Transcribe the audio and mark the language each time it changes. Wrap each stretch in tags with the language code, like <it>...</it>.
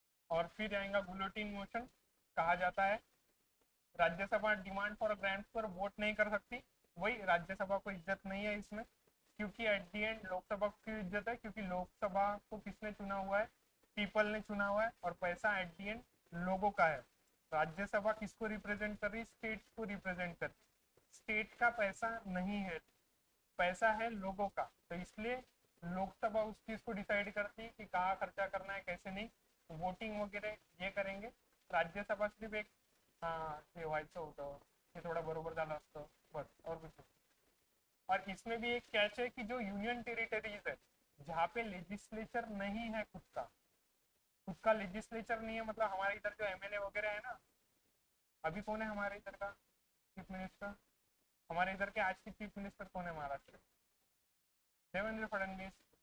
<hi>और फिर आएगा बुलेटिन मोशन, कहा जाता है राज्यसभा डिमांड फॉर ग्रांट्स पर वोट नहीं कर सकती, वही राज्यसभा को इज्जत नहीं है इसमें, क्योंकि एट दी एंड लोकसभा की इज्जत है, क्योंकि लोकसभा को किसने चुना हुआ है, पीपल ने चुना हुआ है, और पैसा एट दी एंड लोगों का है। राज्यसभा किसको रिप्रेजेंट कर रही, स्टेट्स को रिप्रेजेंट कर रही, स्टेट का पैसा नहीं है, पैसा है लोगों का, तो इसलिए लोकसभा उस चीज को डिसाइड करती है कि कहाँ खर्चा करना है कैसे नहीं, वोटिंग वगैरह ये करेंगे। राज्यसभा सिर्फ एक,</hi> <mr>हाँ हे व्हायचं होतं, हे थोडा बरोबर झालं असतं बस,</mr> <hi>और कुछ नहीं। और इसमें भी एक कैच है कि जो यूनियन टेरिटरीज है जहाँ पे लेजिस्लेचर नहीं है, खुद का लेजिस्लेचर नहीं है, मतलब हमारे इधर जो एमएलए वगैरह है ना, अभी कौन है हमारे इधर का चीफ मिनिस्टर, हमारे इधर के आज के चीफ मिनिस्टर कौन है महाराष्ट्र, देवेंद्र फडणवीस।</hi>